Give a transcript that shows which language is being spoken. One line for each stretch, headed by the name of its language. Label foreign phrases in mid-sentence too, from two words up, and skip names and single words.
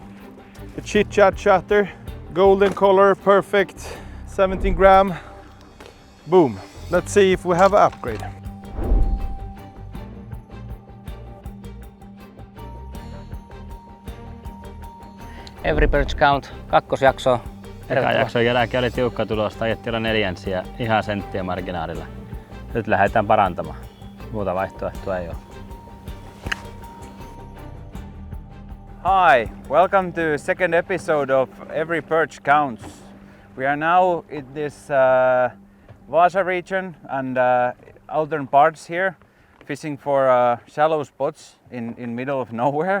English: The Chit Chat Chatter. Golden color, perfect. 17 gram. Boom. Let's see if we have an upgrade. Every Perch Count,
Finnish: kakkosjakso. Eka jakson jälkeen oli tiukka tulos, ajettiin olla 4 ihan senttiä marginaalilla. Nyt lähdetään parantamaan. Muuta vaihtoehtoa ei ole.
English: Hi, welcome to second episode of Every Perch Counts. We are now in this Vaasa region and southern parts here, fishing for shallow spots in middle of nowhere.